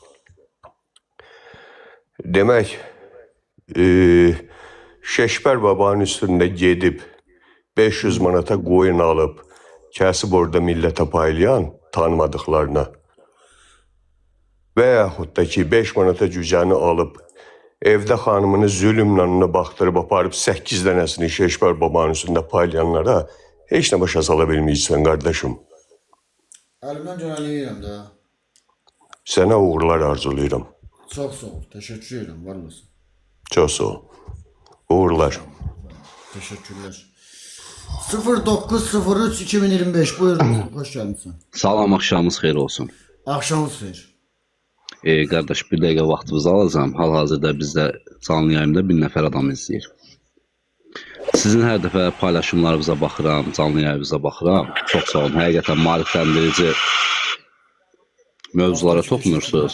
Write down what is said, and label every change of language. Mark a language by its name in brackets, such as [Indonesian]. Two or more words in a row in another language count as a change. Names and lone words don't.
[Azerbaijani] Demək, Şeşbər babanın üstündə gedib 500 manata qoyun alıb, kəsib orada millətə paylayan tanımadıqlarına və yaxud da ki 5 manata cücəni alıb, evdə xanımını zülmlə ona baxdırıb aparıb 8 dənəsini Şeşbər babanın üstündə paylayanlara heç nə başa sala bilməyirsən qardaşım. [Turkish] Elimden gönüllüyüm de. [Azerbaijani] Sənə uğurlar arzulayıram. [Turkish] Çok sağ ol. Teşekkür ederim. Var mısın? [Azerbaijani] Çox sağ ol. Uğurlar. [Turkish] Teşekkürler. 0903 2025 buyur. Hoş geldin sen. [Azerbaijani] Salam, axşamınız xeyir olsun. Akşamınız xeyir. Qardaş, bir dəqiqə vaxtınızı alacağım. Hal-hazırda bizdə canlı yayımda bir nəfər adam izləyir. Sizin hər dəfə paylaşımlarınıza baxıram, canlı yayınıza baxıram. Çox sağ olun. Həqiqətən maarifləndirici mövzulara toxunursunuz.